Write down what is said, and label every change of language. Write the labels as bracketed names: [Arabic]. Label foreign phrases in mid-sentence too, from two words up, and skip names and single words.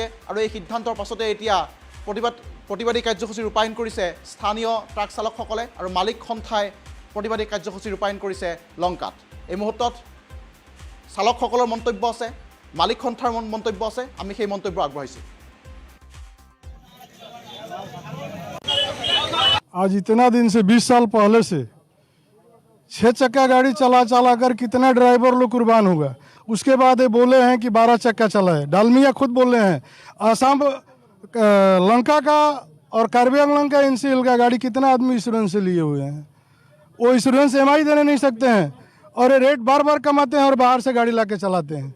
[Assamese] আৰু এই সিদ্ধান্তৰ পাছতে এতিয়া প্ৰতিবাদী কাৰ্যসূচী ৰূপায়ণ কৰিছে স্থানীয় ট্ৰাক চালকসকলে আৰু মালিক সন্থাই প্ৰতিবাদী কাৰ্যসূচী ৰূপায়ণ কৰিছে লংকাত। এই মুহূৰ্তত চালকসকলৰ মন্তব্য আছে, মালিক সন্থাৰ মন্তব্য আছে, আমি সেই মন্তব্য আগবঢ়াইছোঁ। [Hindi] आज इतना दिन से 20 साल पहले से 6 चक्का गाड़ी चला कर कितना ड्राइवर लोग कुर्बान हुआ। उसके बाद ये बोले हैं कि 12 चक्का चला है। डालमिया खुद बोले हैं आसाम लंका का और कार्बी आंगलंग का एनसीएल का गाड़ी कितना आदमी इंश्योरेंस से लिए हुए हैं, वो इंश्योरेंस एमआई देने नहीं सकते हैं और ये रेट बार बार कमाते हैं और बाहर से गाड़ी लाके चलाते हैं।